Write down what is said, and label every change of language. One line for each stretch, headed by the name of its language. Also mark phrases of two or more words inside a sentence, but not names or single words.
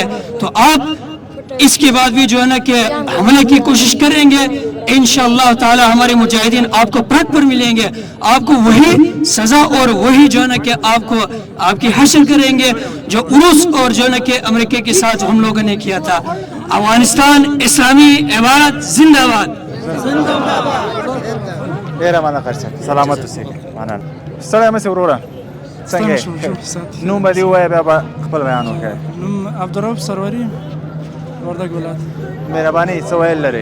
Urdu: تو آپ اس کے بعد بھی جو ہے نا کہ حملے کی کوشش کریں گے انشاءاللہ تعالی ہمارے مجاہدین آپ کو پرکھ پر ملیں گے، آپ کو وہی سزا اور وہی جو ہے نا کہ آپ کو آپ کی حشر کریں گے جو روس اور جو ہے نا کہ امریکہ کے ساتھ ہم لوگوں نے کیا تھا. افغانستان اسلامی امارت زندہ باد.
Pashto: ډیره مننه خرڅه سلامت اوسئ. مننه ستړی مه شئ وروره. څنګه نوم به دې ووایه بیا به خپل بیان وکړئ. نوم عبدالرؤف سروري، وردګ ولایت. مهرباني څه ویل لرې؟